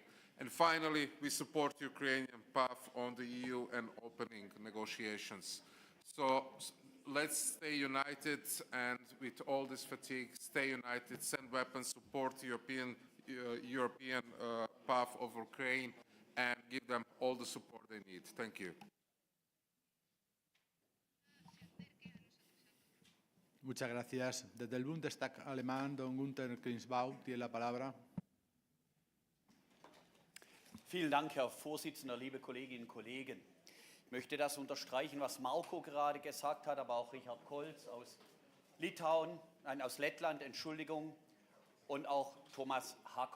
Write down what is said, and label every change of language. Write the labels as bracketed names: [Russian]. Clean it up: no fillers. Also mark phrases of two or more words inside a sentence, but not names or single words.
[English] And finally, we support Ukrainian path on the EU and opening negotiations. So let's stay united, and with all this fatigue, stay united, send weapons, support European path of Ukraine, and give them all the support they need. Thank you. [Spanish] Muchas gracias. Desde el Bundestag alemán, don Günther Krinsbau tiene la palabra. [German] Vielen Dank, Herr Vorsitzender, liebe Kolleginnen und Kollegen. Ich möchte das unterstreichen, was Marko gerade gesagt hat, aber auch Richard Kolz aus Lettland, Entschuldigung, und auch Thomas Hacker.